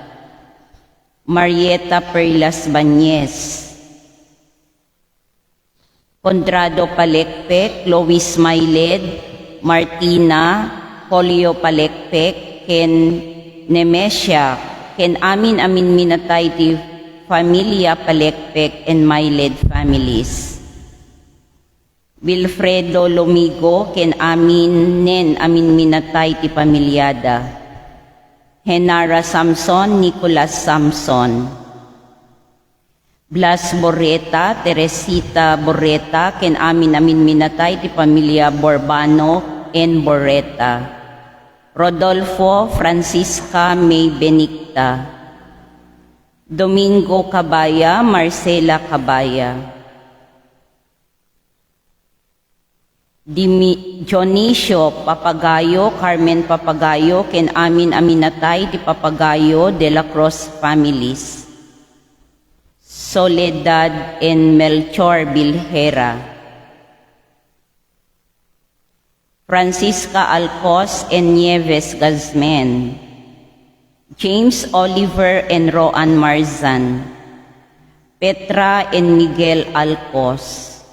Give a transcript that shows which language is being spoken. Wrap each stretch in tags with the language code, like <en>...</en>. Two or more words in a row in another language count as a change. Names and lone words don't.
<ilo>Marieta Perlas Bañez. Condrado Palekpek, Lois Mailed, Martina Polio Palekpek, Ken Nemesia, Ken Amin Minataydi Familia Palekpek and Mailed families. Wilfredo Lomigo, Ken Amin Minataydi Pamilyada. Henara Samson, Nicolas Samson. Blas Borreta, Teresita Borreta, Ken Amin Minataydi Pamilya Borbano and Borreta. Rodolfo Francisca May Benicta. Domingo Cabaya, Marcela Cabaya. Dionisio Papagayo, Carmen Papagayo, Ken Amin Aminatay di Papagayo de la Cruz families. Soledad and Melchor Bilhera. Francisca Alcos and Nieves Gazmen. James Oliver and Roan Marzan. Petra and Miguel Alcos.</ilo>